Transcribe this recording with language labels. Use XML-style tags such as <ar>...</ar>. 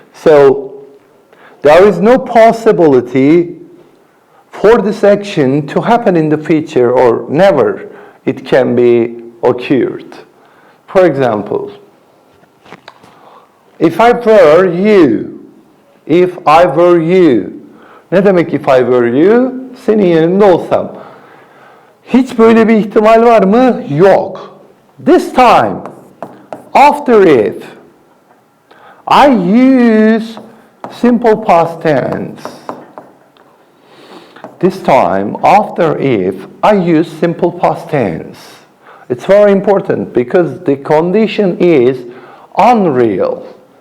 <en>So there is no possibility for this action to happen in the future, or never it can be occurred. For example, if I were you,</en> <tr>ne demek</tr> <en>if I were you?</en> <tr>Senin yerinde olsam. Hiç böyle bir ihtimal var mı? Yok.</tr> <en>This time, after if, I use simple past tense. This time, after if, I use simple past tense. It's very important because the condition is unreal.</en>